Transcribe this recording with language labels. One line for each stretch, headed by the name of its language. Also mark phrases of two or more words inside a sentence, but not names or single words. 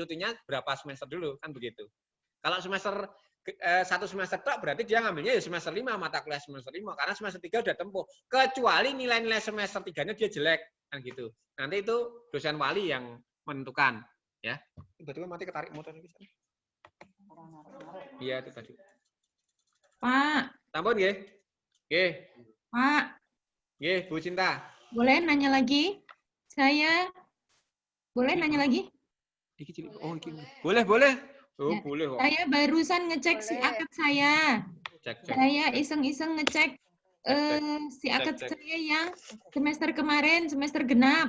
Indonesian: Cutinya berapa semester dulu, kan begitu. Kalau semester 1 semester tok berarti dia ngambilnya ya semester 5, mata kuliah semester 5 karena semester 3 udah tempuh. Kecuali nilai-nilai semester 3-nya dia jelek kan gitu. Nanti itu dosen wali yang menentukan, ya. Tiba-tiba mati ketarik motor ini. Iya, itu tadi. Pak.
Javanese: Tampun nggih? Nggih.
Indonesian: Pak.
Javanese: Nggih, Bu Cinta.
Indonesian: Boleh nanya lagi? Saya boleh nanya lagi? Oh, iki. Boleh. Oh, Ya. boleh kok. Saya barusan ngecek si akad saya. Cek. Saya iseng-iseng ngecek si akad Cek. saya yang semester kemarin, semester genap.